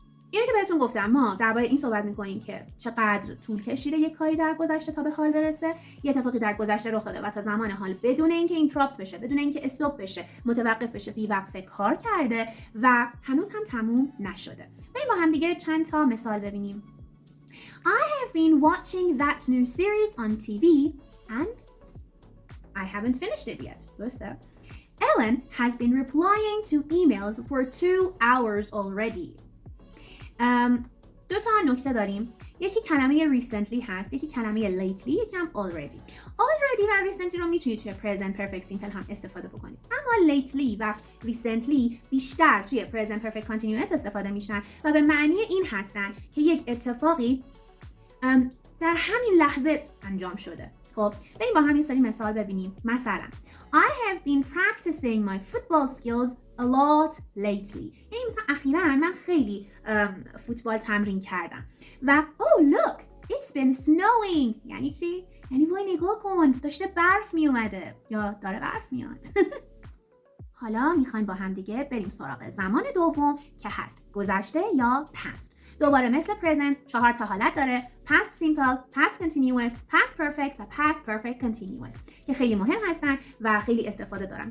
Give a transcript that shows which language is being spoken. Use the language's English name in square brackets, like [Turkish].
[Persian] اینه که بهتون گفتم ما درباره این صحبت میکنیم که چقدر طول کشیده یک کاری در گذشته تا به حال برسه، یه اتفاقی در گذشته رخ داده و تا زمان حال بدون اینکه اینتراپت بشه، بدون اینکه استاپ بشه، متوقف بشه، بی‌وقفه کار کرده و هنوز هم تموم نشده. بریم با هم دیگه چند تا مثال ببینیم. [English] I have been watching that new series on TV and I haven't finished it yet. [Persian] درسته؟ [English] Ellen has been replying to emails for 2 hours already. [Persian] دو تا نکته داریم. یکی کلمه recently هست، یکی کلمه lately، یکی هم already. already و recently رو میتونید توی present perfect simple هم استفاده بکنید. اما lately و recently بیشتر توی present perfect continuous استفاده میشن و به معنی این هستن که یک اتفاقی در همین لحظه انجام شده. خب بریم با هم یه سری مثال ببینیم. مثلا [English] I have been practicing my football skills a lot lately. [Persian] یعنی مثلا اخیراً من خیلی فوتبال تمرین کردم. و [English] oh look it's been snowing. [Persian] یعنی چی؟ یعنی وای نگاه کن داشته برف می اومده یا داره برف میاد. حالا میخوایم با هم دیگه بریم سراغ زمان دوم که هست گذشته یا past. دوباره مثل present 4 تا حالت داره: past simple، past continuous، past perfect و past perfect continuous که خیلی مهم هستن و خیلی استفاده دارن.